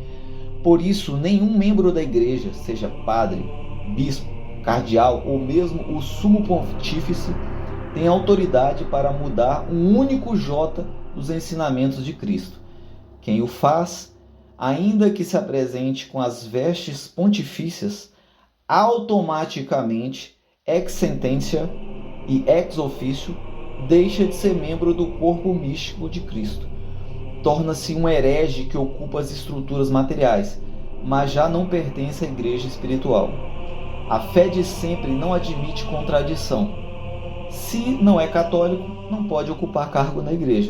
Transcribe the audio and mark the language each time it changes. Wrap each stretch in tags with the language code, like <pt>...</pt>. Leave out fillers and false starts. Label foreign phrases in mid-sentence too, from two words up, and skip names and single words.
<pt>Por isso, nenhum membro da igreja, seja padre, bispo, cardeal ou mesmo o sumo pontífice, tem autoridade para mudar um único jota dos ensinamentos de Cristo. Quem o faz, ainda que se apresente com as vestes pontifícias, automaticamente,</pt> <la>ex sententia e ex officio,</la> <pt>deixa de ser membro do corpo místico de Cristo. Torna-se um herege que ocupa as estruturas materiais, mas já não pertence à igreja espiritual. A fé de sempre não admite contradição. Se não é católico, não pode ocupar cargo na igreja.</pt>